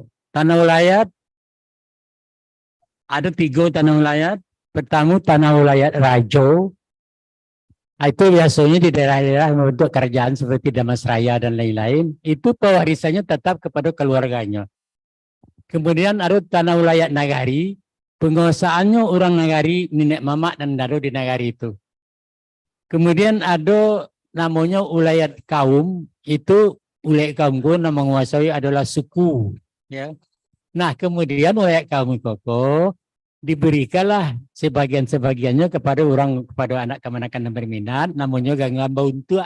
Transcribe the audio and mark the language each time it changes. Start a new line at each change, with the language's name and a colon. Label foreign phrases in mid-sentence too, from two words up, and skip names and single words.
Indonesian: Tanah ulayat, ada 3 tanah ulayat. Pertama tanah ulayat Rajo. Itu biasanya di daerah-daerah membentuk kerajaan seperti Damasraya dan lain-lain. Itu pewarisannya tetap kepada keluarganya. Kemudian ada tanah ulayat Nagari. Penguasaannya orang Nagari, nenek mamak dan dado di Nagari itu. Kemudian ada namanya ulayat kaum. Itu ulayat kaumku yang menguasai adalah suku. Ya. Nah kemudian ulayat kaum koko diberikanlah sebagian-sebagiannya kepada anak kemanakan yang berminat, namanya gangguan untuk.